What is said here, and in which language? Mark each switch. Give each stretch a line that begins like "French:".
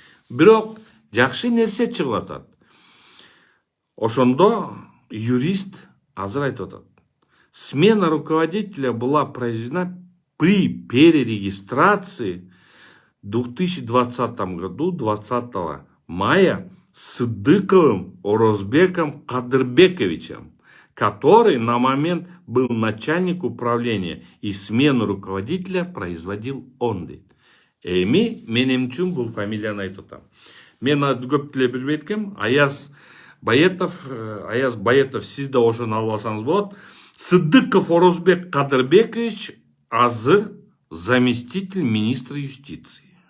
Kyrgyz: Бирок жакшы нерсе чыгып атат. Ошондо юрист азыр айтып атат.
Russian: Смена руководителя была произведена при перерегистрации в 2020 году, 20 мая, Сыдыковым Орозбеком Кадырбековичем, который на момент был начальник управления, и смену руководителя производил он.
Kyrgyz: Эми менин үчүн бул фамилияны айтып атам. Мен көп деле билбейт экенмин. Аяз Баетов, сиз да ошону алып алсаңыз болот. Сыдыков Орозбек Кадырбекович азыр
Russian: заместитель министра юстиции.